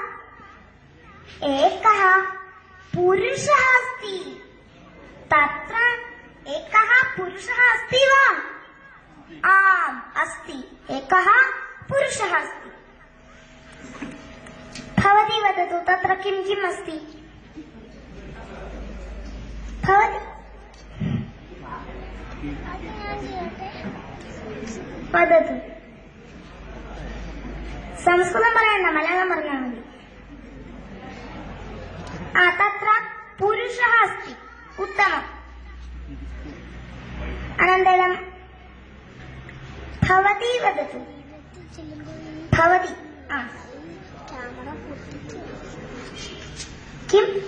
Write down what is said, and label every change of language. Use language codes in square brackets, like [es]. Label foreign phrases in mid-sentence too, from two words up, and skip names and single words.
[sa] एकः पुरुषः अस्ति तत्र एकः पुरुषः अस्ति वा आम् अस्ति एकः पुरुषः अस्ति भवती वदतु तत्र किं किम् अस्ति भवती वदतु संस्कृतं [ml] പറയണ്ട മലയാളം പറഞ്ഞാൽ മതി [sa] तत्र पुरुषः अस्ति उत्तमम् अनन्तरं भवती वदतु भवती किम्